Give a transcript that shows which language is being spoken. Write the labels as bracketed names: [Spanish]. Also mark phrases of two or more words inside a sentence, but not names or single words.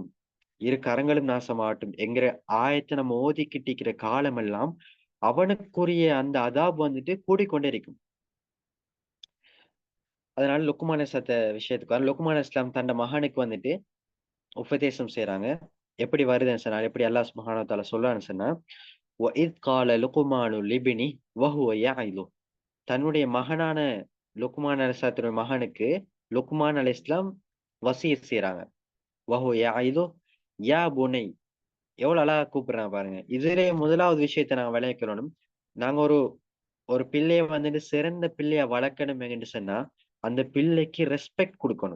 [Tamil] இரு கரங்களும் நாசமாகட்டும் என்கிற ஆயத்த நம்ம ஓதிக்கிட்டு இருக்கிற காலமெல்லாம் அவனுக்குரிய அந்த அதாப் வந்துட்டு கூடிக்கொண்டே இருக்கும். அதனால லுக்மான் விஷயத்துக்கு வர லுக்மான் அலைஹிஸ்ஸலாம் தன்னுடைய மகனுக்கு வந்துட்டு உபதேசம் செய்றாங்க. எப்படி வருதுன்னு சொன்னா, எப்படி அல்லாஹ் [Arabic] سبحانه وتعالى [Tamil] சொல்றான்னு சொன்னா, [Arabic] وَإِذْ قَالَ لُقْمَانُ لِابْنِهِ وَهُوَ يَعِظُهُ [Tamil] தன்னுடைய மகனான லுக்மான் அலைஹிஸ்ஸலாத்துடைய மகனுக்கு லுக்மான் அலைஹிஸ்ஸலாம் வசியத் செய்றாங்க. [Arabic] وهو يعظه يا بني [Tamil] எவ்வளவு அழகா கூப்பிடுறாங்க பாருங்க. இதுலயே முதலாவது விஷயத்த நாங்க விளங்கிக்கணும். நாங்க ஒரு ஒரு பிள்ளைய வந்துட்டு சிறந்த பிள்ளையா வளர்க்கணும் என்று சொன்னா, அந்த பிள்ளைக்கு ரெஸ்பெக்ட் குடுக்கணும்.